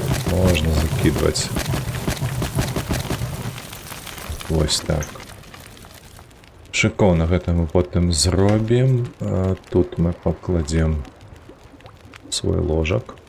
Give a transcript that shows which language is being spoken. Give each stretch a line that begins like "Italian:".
Russian: Можно закидывать. Ось так.
Belarusian: Шыкоўна, гэта мы потым зробім. Тут мы пакладзем свой ложак.